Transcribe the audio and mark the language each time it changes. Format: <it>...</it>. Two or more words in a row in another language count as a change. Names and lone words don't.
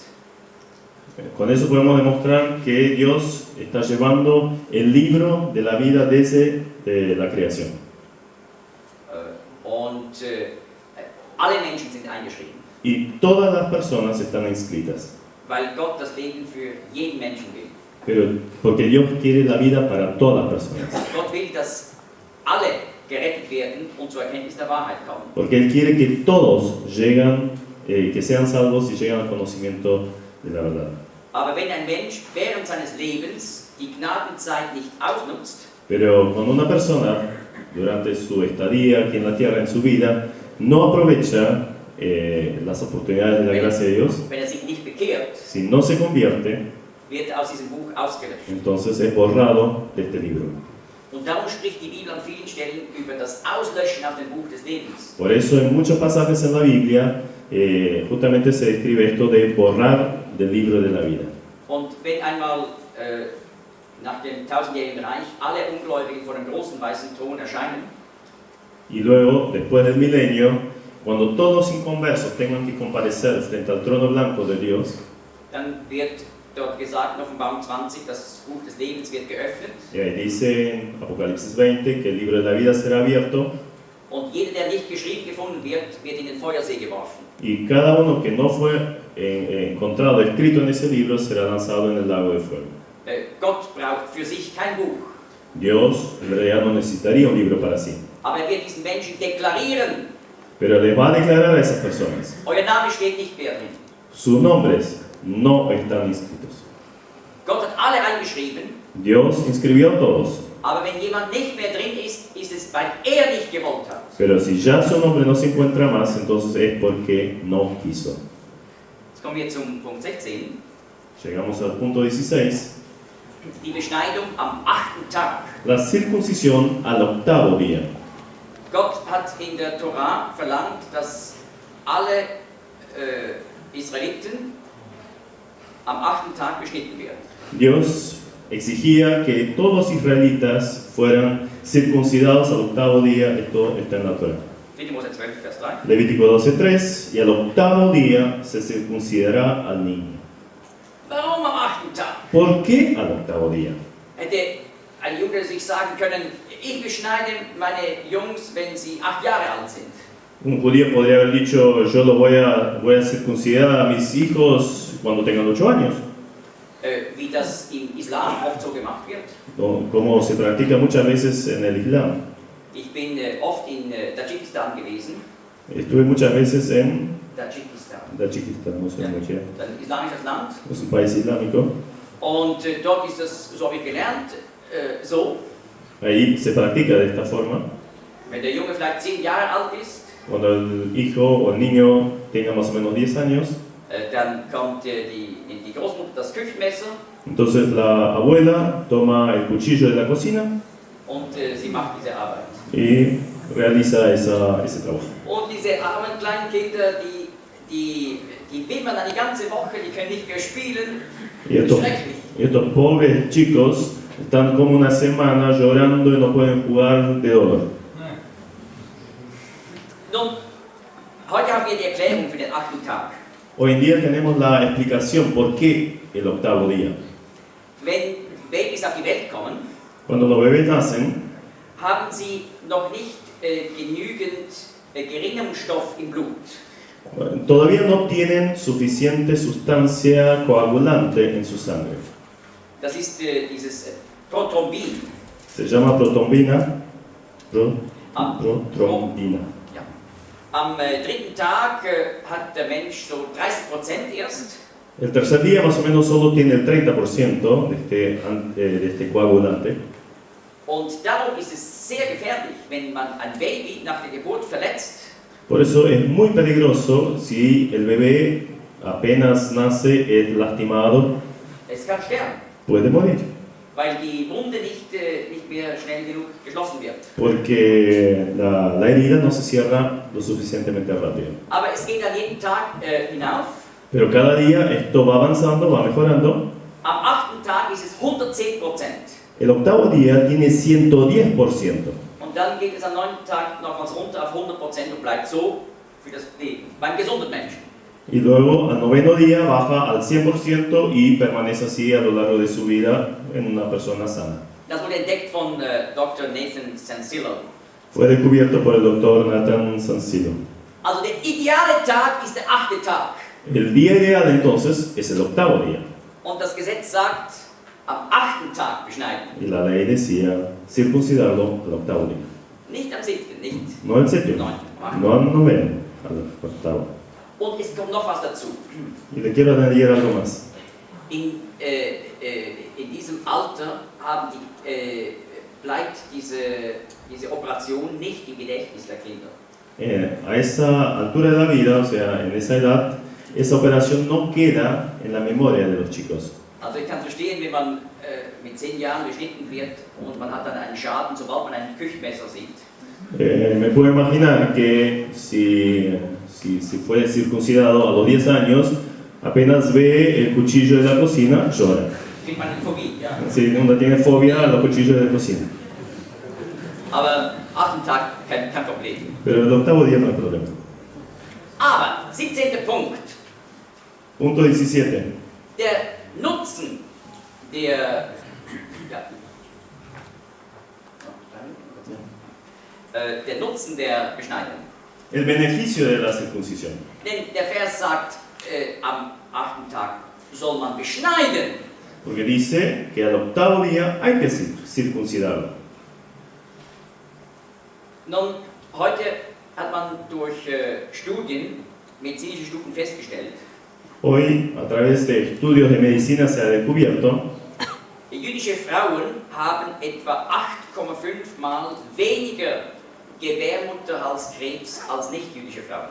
<es>Con eso podemos demostrar que Dios está llevando el libro de la vida desde la creación.</es> <de>Und alle Menschen sind eingeschrieben,</de> <es>Y todas las personas están inscritas.</es> <de>weil Gott das Leben für jeden Menschen will.</de> <es>Pero porque Dios quiere la vida para todas las personas.</es> <de>Gott will, dass alle gerettet werden und zur Erkenntnis der Wahrheit kommen.</de> <es>Porque Él quiere que todos lleguen, que sean salvos y lleguen al conocimiento de la verdad.</es> <de>Aber wenn ein Mensch während seines Lebens die Gnadenzeit nicht ausnutzt,</de> <es>Pero cuando una persona, durante su estadía aquí en la tierra, en su vida, no aprovecha las oportunidades de la gracia de Dios,</es> <de>wenn sich nicht bekehrt,</de> <es>si no se convierte,</es> <de>wird aus diesem Buch ausgelöscht.</de> <es>entonces es borrado de este libro.</es> <de>Und darum spricht die Bibel an vielen Stellen über das Auslöschen aus dem Buch des Lebens.</de> <es>Por eso en muchos pasajes en la Biblia justamente se describe esto de borrar del libro de la vida.</es> <de>Und wenn einmal nach dem tausendjährigen Reich alle Ungläubigen vor dem großen weißen Thron erscheinen,</de> <es>Y luego, después del milenio, cuando todos inconversos tengan que comparecer frente al trono blanco de Dios,</es> <de>dann wird dort gesagt in Offenbarung 20, das Buch des Lebens wird geöffnet.</de> <es>y ahí dice en Apocalipsis 20 que el libro de la vida será abierto,</es> <de>Und jeder, der nicht geschrieben gefunden wird, wird in den Feuersee geworfen.</de> <es>y cada uno que no fue encontrado escrito en ese libro será lanzado en el lago de fuego.</es> <de>Gott braucht für sich kein Buch,</de> <es>Dios en realidad no necesitaría un libro para sí,</es> <de>aber er wird diesen Menschen deklarieren,</de> <es>pero les va a declarar a esas personas,</es> <de>euer Name steht nicht mehr drin.</de> <es>sus nombres no están inscritos.</es> <de>Gott hat alle eingeschrieben,</de> <es>Dios inscribió a todos,</es> <de>aber wenn jemand nicht mehr drin ist, ist es, weil er nicht gewollt hat.</de> <es>pero si ya su nombre no se encuentra más, entonces es porque no quiso.</es> <de>Jetzt kommen wir zum Punkt 16.</de> <es>Llegamos al punto 16.</es> <de>Die Beschneidung am 8. Tag.</de> <es>La circuncisión al octavo día.</es> <de>Gott hat in der Torah verlangt, dass alle Israeliten am 8. Tag beschnitten werden.</de> <es>Dios exigía que todos los israelitas fueran circuncidados al octavo día. Esto está en la Torah.</es> <de>3. Mose 12, Vers 3.</de> <es>Levítico 12:3, y al octavo día se circuncidará al niño.</es> <de>Warum am 8. Tag?</de> <es>¿Por qué al octavo día?</es> <de>Hätte ein Junge sich sagen können, ich beschneide meine Jungs, wenn sie 8 Jahre alt sind.</de> <es>Un judío podría haber dicho, yo lo voy a circuncidar a mis hijos cuando tengan 8 años,</es> <de>Wie das im Islam oft so gemacht wird.</de> <es>como se practica muchas veces en el Islam.</es> <de>Ich bin oft in Tadschikistan gewesen.</de> <es>Estuve muchas veces en Tadschikistan, no sé cómo se llama,</es> <de>ein islamisches Land.</de> <es>es un país islámico.</es> <de>Und dort ist das, so habe ich gelernt, so,</de> <es>Ahí se practica de esta forma.</es> <de>wenn der Junge vielleicht 10 Jahre alt ist,</de> <es>Cuando el hijo o el niño tenga más o menos 10 años,</es> <de>dann kommt die Großmutter das Küchenmesser</de> <es>entonces la abuela toma el cuchillo de la cocina</es> <de>und sie macht diese Arbeit.</de> <es>y realiza ese trabajo.</es> <de>Und diese armen kleinen Kinder, die wimmern eine ganze Woche, die können nicht mehr spielen.</de> <es>Y</es> <de>Das ist schrecklich.</de> <es>estos pobres chicos están como una semana llorando y no pueden jugar de dolor.</es> <de>Nun, heute haben wir die Erklärung für den 8. Tag.</de> <es>Hoy en día tenemos la explicación por qué el octavo día.</es> <de>Wenn Babys auf die Welt kommen,</de> <es>Cuando los bebés nacen,</es> <de>haben sie noch nicht genügend Gerinnungsstoff im Blut.</de> <es>todavía no tienen suficiente sustancia coagulante en su sangre.</es> <de>Das ist dieses Prothrombin.</de> <es>Se llama protrombina. Protrombina.</es> <de>Ja. Am 3. Tag hat der Mensch so 30% erst.</de> <es>El tercer día más o menos solo tiene el 30% de este coagulante.</es> <de>Und darum ist es sehr gefährlich, wenn man ein Baby nach der Geburt verletzt.</de> <es>Por eso es muy peligroso si el bebé apenas nace es lastimado,</es> <de>Es kann sterben,</de> <es>puede morir.</es> <de>weil die Wunde nicht mehr schnell genug geschlossen wird.</de> <es>Porque la herida no se cierra lo suficientemente rápido.</es> <de>Aber es geht an jeden Tag hinauf.</de> <es>Pero cada día esto va avanzando, va mejorando.</es> <de>Am 8. Tag ist es 110%.</de> <es>El octavo día tiene 110%.</es> <de>Und dann geht es am 9. Tag nochmals runter auf 100% und bleibt so für das Leben, beim gesunden Menschen.</de> <es>Y luego al noveno día baja al 100% y permanece así a lo largo de su vida en una persona sana.</es> <de>Das wurde entdeckt von Dr. Nathan Sancillo.</de> <es>Fue descubierto por el doctor Nathan Sancillo.</es> <de>Also der ideale Tag ist der 8. Tag.</de> <es>El día ideal entonces es el octavo día.</es> <de>Und das Gesetz sagt, am 8. Tag beschneiden.</de> <es>Y la ley decía circuncidarlo al octavo día.</es> <de>Nicht am 7., nicht</de> <es>No al séptimo,</es> <de>am 9.</de> <es>no al noveno, al octavo.</es> <de>Und es kommt noch was dazu.</de> <es>Y le quiero añadir algo más.</es> <de>In diesem Alter bleibt diese Operation nicht im Gedächtnis der Kinder.</de> <es>A esa altura de la vida, o sea, en esa edad, esa operación no queda en la memoria de los chicos.</es> <de>Also ich kann verstehen, wenn man mit 10 Jahren beschnitten wird und man hat dann einen Schaden, sobald man ein Küchenmesser sieht.</de> <es>Me puedo imaginar que si fue circuncidado a los 10 años, apenas ve el cuchillo de la cocina, llora.</es> <de>Kriegt man eine Phobie, ja.</de> <es>Si uno tiene fobia a los cuchillos de la cocina.</es> <de>Aber 8. Tag kein Problem.</de> <es>Pero el octavo día no hay problema.</es> <de>Aber, 17. Punkt,</de> <es>Punto 17.</es> <de>der Nutzen der Nutzen der Beschneidung.</de> <es>El beneficio de la circuncisión.</es> <de>Denn der Vers sagt, am 8. Tag soll man beschneiden.</de> <es>Porque dice que al octavo día hay que circuncidarlo.</es> <de>Nun, heute hat man durch Studien, medizinische Studien festgestellt,</de> <es>Hoy, a través de estudios de medicina, se ha descubierto</es> <de>jüdische Frauen haben etwa 8,5 Mal weniger Gebärmutterhalskrebs als nicht-jüdische Frauen.</de>